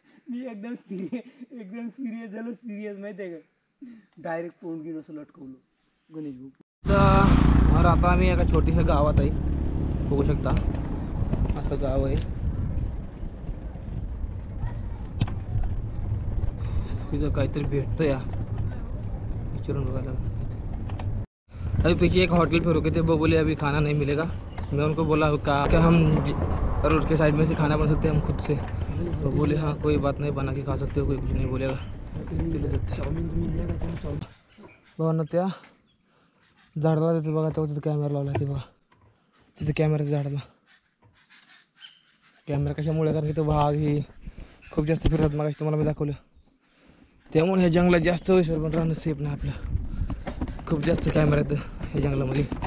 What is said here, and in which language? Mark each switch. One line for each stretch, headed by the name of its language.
Marathi: मी एकदम सिरियस झालो, सिरियस माहिती आहे का, डायरेक्ट तोंड घेऊन असं लटकवलं गणेश भाऊ. तर आता आम्ही एका छोट्याशा गावात आहे, बघू शकता असं गाव आहे. तिथं काहीतरी भेटतं या, विचारून बघायला.
Hindi: अभी पीछे एक होटल पे रुके थे, वो बोले अभी खाना नहीं मिलेगा। मैं उनको बोला क्या हम रोड के साइड में से खाना बना सकते हैं हम खुद से? तो बोले हाँ कोई बात नहीं, बना के खा सकते हो, कोई कुछ नहीं बोलेगा।
Marathi: भावना त्या झाडाला देते बघा, तेव्हा तिथं कॅमेरा लावला ते बघा, तिथं कॅमेराच्या झाडाला कॅमेरा कशामुळे, कारण की तो भाग ही खूप जास्त फिरतात मग तुम्हाला मी दाखवलं, त्यामुळे ह्या जंगलात जास्त वैश्वर पण राहणं सेफ नाही आपलं, खूप जास्त कॅमेरा आहेत ह्या जंगलामध्ये।